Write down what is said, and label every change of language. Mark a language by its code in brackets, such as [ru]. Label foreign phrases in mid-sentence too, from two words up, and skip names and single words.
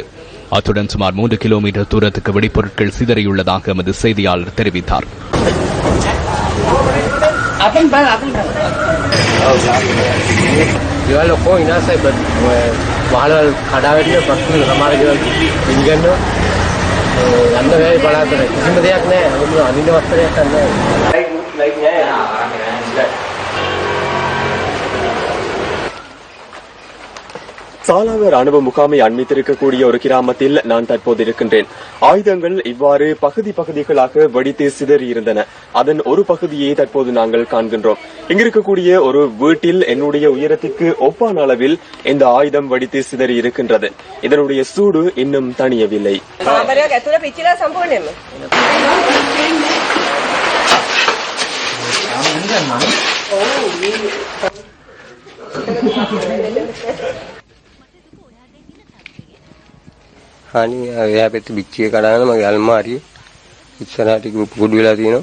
[ta] அத்துடன் சுமார் 3 கிலோமீட்டர் தூரத்துக்கு வெடிப்பொருட்கள் சிதறியுள்ளதாக எமது செய்தியாளர் தெரிவித்தார். அந்த வேலை பலாத்துறை [si] කිසිම දෙයක් නැහැ. අනින්න වස්ත්‍රයක් නැහැ. [ta] சாலாவ ராணுவ முகாமை அண்மித்திருக்கக்கூடிய ஒரு கிராமத்தில் நான் தற்போது இருக்கின்றேன். ஆயுதங்கள் இவ்வாறு பகுதிகளாக வெடித்து சிதறியிருந்தன. அதன் ஒரு பகுதியை தற்போது நாங்கள் காண்கின்றோம். இங்கிருக்கக்கூடிய ஒரு வீட்டில் என்னுடைய உயரத்திற்கு ஒப்பான அளவில் இந்த ஆயுதம் வெடித்து சிதறி இருக்கின்றது. இதனுடைய சூடு இன்னும் தணியவில்லை. [si] අනි එයා පැත්තේ පිච්චිය කඩාගෙන මගේ අල්මාරිය ඉස්සරහට කුඩු වෙලා තියෙනවා.